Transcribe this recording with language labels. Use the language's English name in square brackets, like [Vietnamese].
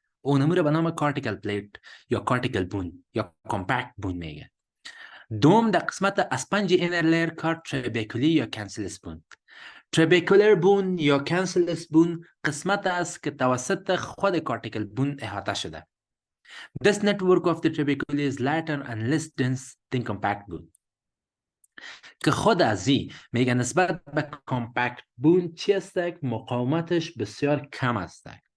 [Persian] اون امور به نام کارتیکل پلیت یا کارتیکل بون یا کامپکت بون میگه. دوم در قسمت اسپنج اینر لیر کار تریبیکولی یا کانسلس بون. تریبیکولر بون یا کانسلس بون قسمت است که توسط خود کارتیکل بون احاطه شده. [English] This network of the trabeculae is lighter and less dense than compact bone. [Persian] که خود ازی میگه نسبت به کامپکت بون چی است؟ مقاومتش بسیار کم است.